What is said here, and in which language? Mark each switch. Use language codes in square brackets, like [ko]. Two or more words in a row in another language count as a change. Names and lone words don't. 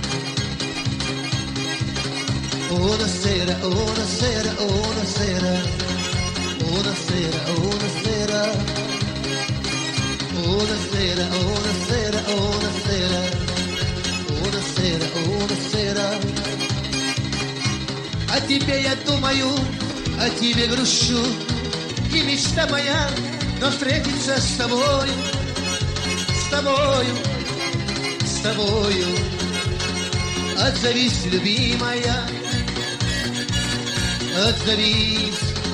[it] Buonasera, buonasera, buonasera. Buonasera, buonasera. Buonasera, buonasera, buonasera. Buonasera, buonasera. [ru] О тебе я думаю, о тебе грущу. И мечта моя, но встретиться с тобою, с тобою, с тобою. Отзовись, любимая, отзовись.